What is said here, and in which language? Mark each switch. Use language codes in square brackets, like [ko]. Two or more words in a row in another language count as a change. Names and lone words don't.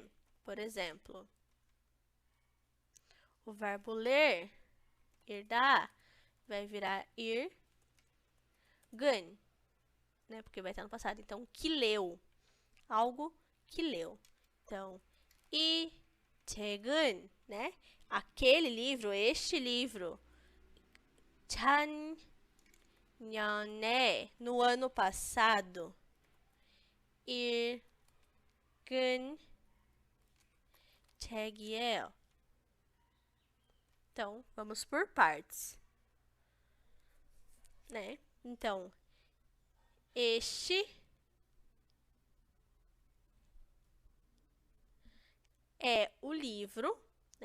[pt] Por exemplo, o verbo ler, irda, vai virar ir, gun, né, porque vai estar no passado. Então, que leu, algo que leu. Então, [ko] 이 책은, [pt] né, aquele livro, este livro, 작년에, no ano passado, [ko] 읽은 책이에요. [pt] Então, vamos por partes, né? Então, este é o livro, né?